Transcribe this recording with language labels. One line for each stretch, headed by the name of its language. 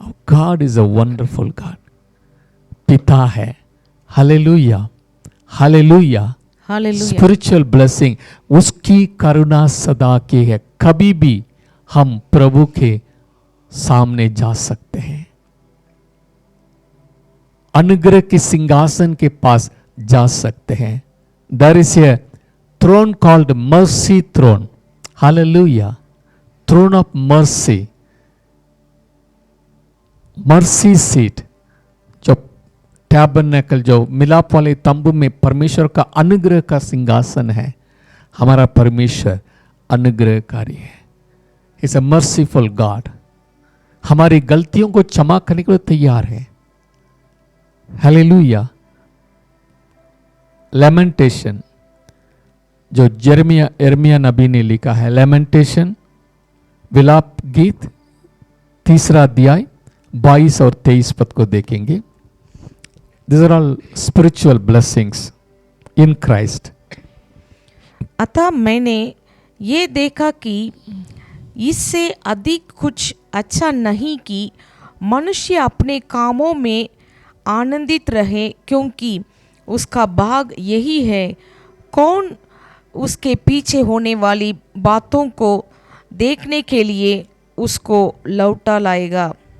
English: God is a wonderful God.
Hindi: पिता है।
English: Hallelujah. Hallelujah. Spiritual blessing,
Hindi: उसकी करुणा सदा की है। कभी भी हम प्रभु के सामने जा सकते हैं, अनुग्रह के सिंहासन के पास जा सकते हैं।
English: There is a throne called mercy throne. Hallelujah. Throne of mercy. Mercy seat.
Hindi: जो टैबरनेकल, जो मिलाप वाले तंबू में परमेश्वर का अनुग्रह का सिंहासन है। हमारा परमेश्वर अनुग्रहकारी है।
English: He's a merciful God.
Hindi: हमारी गलतियों को क्षमा करने के लिए तैयार है। हालेलुया। लेमेंटेशन, जो यिर्मयाह नबी ने लिखा है, लेमेंटेशन विलाप गीत 3 अध्याय 22 और 23 पद को देखेंगे।
English: These are all spiritual blessings in Christ.
Hindi: अतः मैंने ये देखा कि इससे अधिक कुछ अच्छा नहीं कि मनुष्य अपने कामों में आनंदित रहे, क्योंकि उसका भाग यही है, कौन उसके पीछे होने वाली बातों को देखने के लिए उसको लौटा लाएगा।